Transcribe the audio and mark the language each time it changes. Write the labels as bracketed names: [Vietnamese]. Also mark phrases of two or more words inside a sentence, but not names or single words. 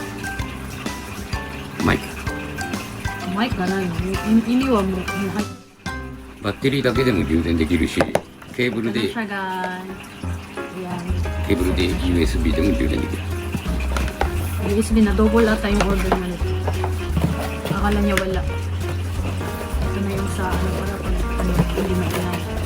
[Japanese] マイク。マイクがないの？意味はもう入って。バッテリーだけでも充電できるし、ケーブルで。ケーブルで USB でも充電できる。 [Filipino] USB na double ata yung order na nito. Akala niya wala. Ito na yung sa ano para pag ano, hindi mainay.